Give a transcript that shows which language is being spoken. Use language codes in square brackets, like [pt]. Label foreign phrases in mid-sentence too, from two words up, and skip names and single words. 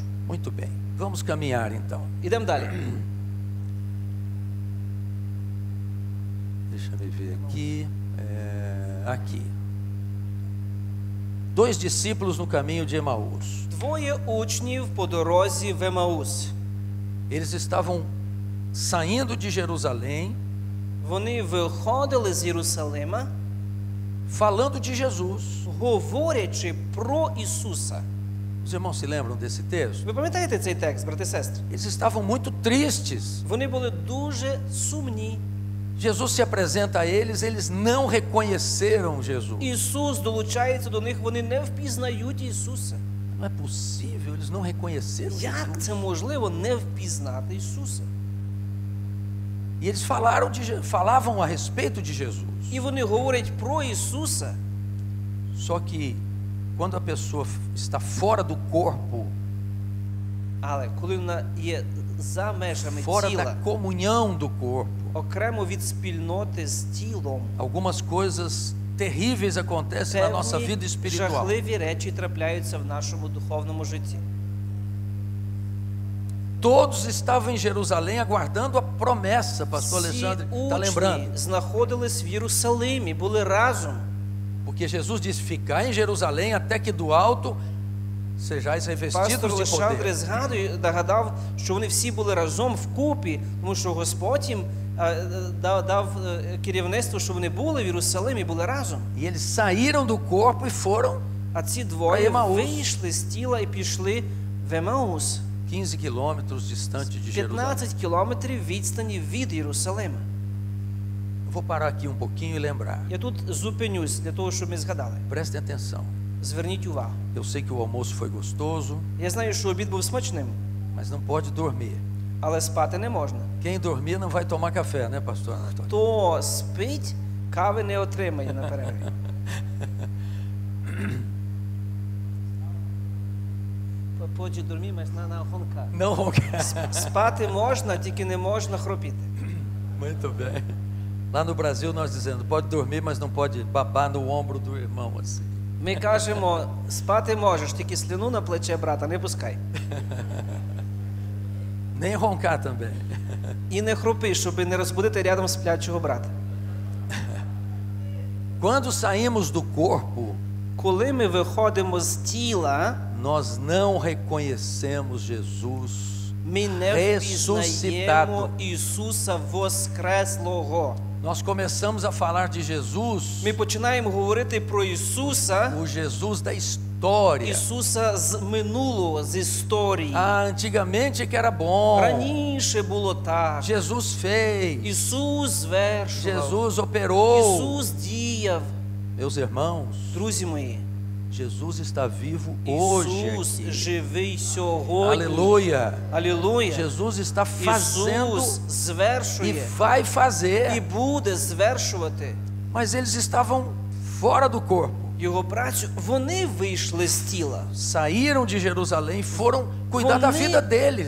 [pt] Muito bem. Vamos caminhar então. [uk] Ідемо далі. [pt] Deixa eu ver aqui. Aqui. 2 discípulos no caminho de Emaús. [uk] Двоє учнів по дорозі в Емаус. [pt] Eles estavam saindo de Jerusalém, [uk] Вони виходили з Єрусалима, [pt] falando de Jesus. [uk] говорячи про Ісуса. [pt] Os irmãos se lembram desse texto? [uk] Ви пам'ятаєте цей текст, брати і сестри? [pt] Eles estavam muito tristes. [uk] Вони були дуже сумні. [pt] Jesus se apresenta a eles, eles não reconheceram Jesus. [uk] Ісус долучається до них, вони не впізнають Ісуса. [pt] Não é possível, eles não reconheceram [uk] Як [pt] Jesus. [uk] це можливо не впізнати Ісуса? [pt] E eles falavam a respeito de Jesus. [uk] І вони говорять про Ісуса. [pt] Só que quando a pessoa está fora do corpo, [uk] Але коли вона є за межами [pt] fora [uk] тіла, [pt] da comunhão do corpo, [uk] окремо від спільноти з тілом, [pt] algumas coisas terríveis acontecem na nossa vida [uk] певні [pt] espiritual. [uk] жахливі речі трапляються в нашому духовному житті. [pt] Todos estavam em Jerusalém aguardando a promessa, pastor [uk] Всі [pt] Alexandre está [uk] учні [pt] lembrando. [uk] знаходились в Єрусалимі, були разом. [pt] Porque Jesus disse: Ficai em Jerusalém até que do alto sejais [uk] Пастор [pt] revestidos de [uk] Олександр [pt] poder. [uk] нагадав, що вони всі були разом вкупі, тому що Господь їм дав керівництво, що вони були в Єрусалимі, були разом. [pt] E eles saíram do corpo e foram. [uk] А ці двоє Емаус. вийшли з тіла і пішли в Емаус. [pt] 15 quilômetros distante de Jerusalém. [uk] 15 кілометрів відстані від Єрусалима. [pt] Eu vou parar aqui um pouquinho e lembrar. [uk] Я тут зупинюсь для того, щоб ми згадали. [pt] Prestem atenção. [uk] Зверніть увагу. [pt] Eu sei que o almoço foi gostoso, [uk] Я знаю, що обід був смачним, [pt] mas não pode dormir. [uk] але спати не можна. [pt] Quem dormir não vai tomar café, né, pastor Antônio? [uk] Хто спить, кави не отримає на перерві. [pt] Pode dormir, mas não roncar. Não roncar. [uk] Спати можна, тільки не можна хропіти. [pt] Muito bem. Lá no Brasil nós dizemos, pode dormir, mas não pode babar no ombro do irmão assim. [uk] Ми кажемо, спати можеш, тільки слюну на плече брата не пускай. [pt] Nem roncar também. [uk] І не хропи, щоб не розбудити рядом сплячого брата. [pt] Quando saímos do corpo, [uk] Коли ми виходимо з тіла, [pt] nós não reconhecemos Jesus [uk] ми не впізнаємо [pt] ressuscitado. [uk] Ісуса Воскреслого. [pt] Nós começamos a falar de Jesus, [uk] Ми починаємо говорити про Ісуса, [pt] o Jesus da história. [uk] Ісуса з минулого, з історії. [pt] Ah, antigamente que era bom. [uk] Раніше було так. [pt] Jesus fez. [uk] Ісус звершував. [pt] Jesus operou. [uk] Ісус діяв. [pt] Meus irmãos, [uk] Друзі мої, [pt] Jesus está vivo hoje [uk] Ісус [pt] aqui. [uk] живий сьогодні. [pt] Aleluia. [uk] Алілуя. [pt] Jesus está fazendo [uk] Ісус [pt] e [uk] звершує [pt] vai [uk] і [pt] fazer. [uk] буде звершувати [pt] Mas eles estavam fora do corpo. [uk] Його працю. Вони вийшли з тіла. [pt] Saíram de Jerusalém e foram cuidar da vida deles.